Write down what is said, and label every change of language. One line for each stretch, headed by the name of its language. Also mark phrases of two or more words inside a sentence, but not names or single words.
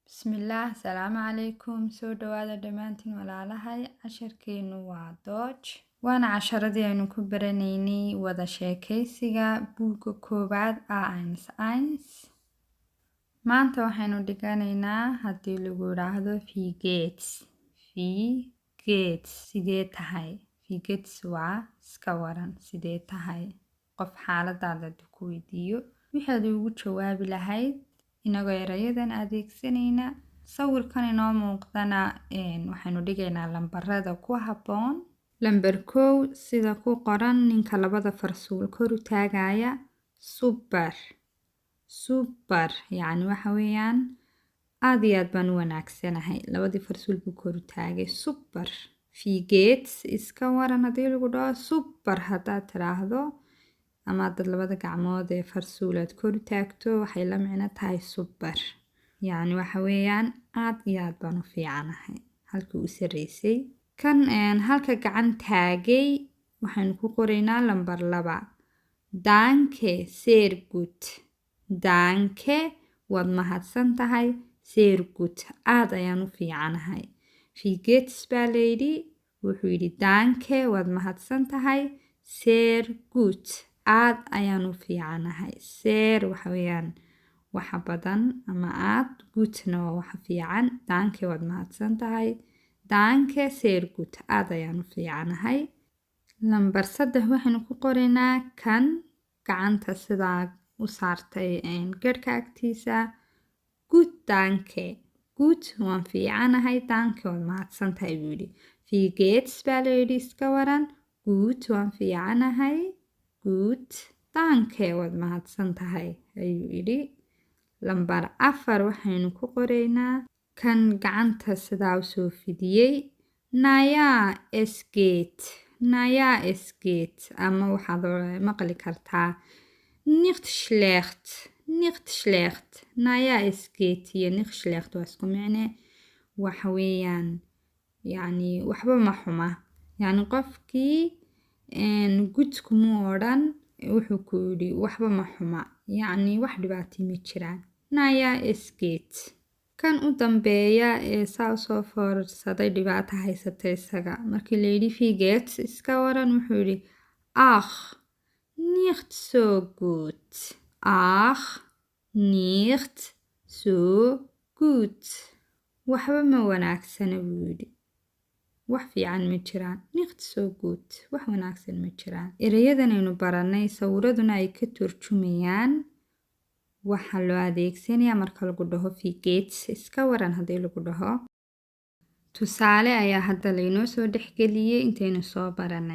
Somali: Bismillaah, salaamu calaykum. Soo dhawaada dhammaantiin walaalahay. Casharkeenu waa Dodge. Waana casharadii aynu ku baranaynay wada sheekaysiga buugga koowaad A1. Maanta waxaynu dhiganaynaa haddii lagu yiraahdo
German: Wie geht's. Wie geht's
Somali: sidee tahay? Wie geht's waa iska waran sidee tahay? Qof xaaladaada ku weydiiyo waxaad ugu jawaabi lahayd inagoo erayadan adeegsanayna. Sawirkan inoo muuqdana waxaynu dhigaynaa lambarada ku habboon. Lambar 1 sida ku qoran ninka labada farsuul kor u taagaya super. Super yacni waxa weeyaan aad iyo aad baan u wanaagsanahay. Labadii farsuul buu kor u taagay super.
German: Wie geht's
Somali: iska waran haddii lagu dhaho super haddaad tiraahdo ama dad labada gacmood ee farsuulaad kor u taagto waxay la micno tahay super. Yacni waxa weeyaan aad iyo aad baan u fiicanahay. Halkii u sareysay. Kan halka gacan taagay waxaynu ku qoraynaa lambar 2.
German: Danke, sehr gut. Danke
Somali: waad mahadsan tahay.
German: Sehr gut
Somali: aad ayaan u fiicanahay.
German: Wie geht's
Somali: baa layidhi wuxuu yidhi danke waad mahadsan tahay.
German: Sehr gut
Somali: aad ayaan u fiicanahay. Sehr waxa weeyaan waxa badan ama aad gutna waa waxa fiican. Danke waad mahadsan tahay.
German: Danke sehr gut
Somali: aad ayaan u fiicanahay. Lambar 3 waxaynu ku qoraynaa kan gacanta sidaa u saartay garhka agtiisa.
German: Gut danke. Gut
Somali: waan fiicanahay. Danke waad mahadsan tahay buu yidhi.
German: Wie geht's
Somali: baa layidhi iska waran. Gut waan fiicanahay.
German: Gut danke
Somali: waad mahadsan tahay ayuu yidhi. Lambar 4 waxaynu ku qoraynaa kan gacanta sidaa u soo fidiyey.
German: Naja es geht. Naja es geht
Somali: ama waxaad maqli kartaa
German: nicht schlecht. Nicht schlecht. Naja es geht iyo nicht schlecht
Somali: waa isku micne. Waxa weeyaan yacni waxba ma xuma. Yacni qofkii gudku mu odhan wuxuu ku yidhi waxba ma xuma. Yacni wax dhibaato ma jiraan.
German: Naja es geht.
Somali: Kan u dambeeya ee saa soo foorarsaday dhibaato haysata isaga. Markii la yidhi
German: Wie geht's
Somali: iska waran wuxuu yidhi
German: Ach, nicht so gut. Ach, nicht so gut.
Somali: Waxba ma wanaagsana buu yidhi. Wax fiican ma jiraan.
German: Nicht so gut.
Somali: Wax wanaagsan ma jiraan. Erayadan aynu baranay sawiraduna ay ka turjumayaan waxa loo adeegsanayaa marka lagu dhaho
German: Wie geht's
Somali: iska waran haddii lagu dhaho. Tusaale ayaa hadda laynoo soo dhexgeliyey intaynu soo baranay.